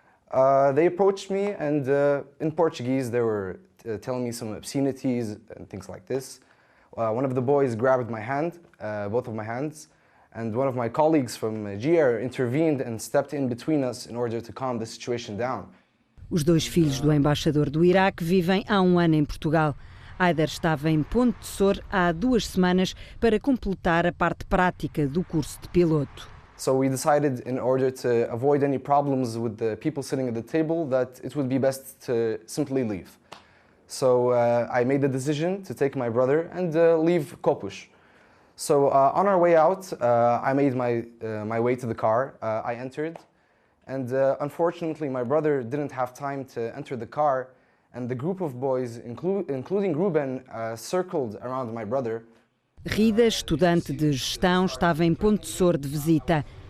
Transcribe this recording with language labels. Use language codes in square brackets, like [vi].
[en] They approached me, and in Portuguese they were telling me some obscenities and things like this. One of the boys grabbed my hand, both of my hands, and one of my colleagues from GR intervened and stepped in between us in order to calm the situation down. [pt] Os 2 filhos do embaixador do Iraque vivem há 1 ano em Portugal. Aider estava em Ponte Sor há 2 semanas para completar a parte prática do curso de piloto. [en] So we decided, in order to avoid any problems with the people sitting at the table, that it would be best to simply leave. So I made the decision to take my brother and leave Kopus. So on our way out, I made my way to the car. I entered, and unfortunately my brother didn't have time to enter the car, and the group of boys, including Ruben, circled around my brother. [pt] Rida, estudante de gestão, estava em Ponte Sor de visita.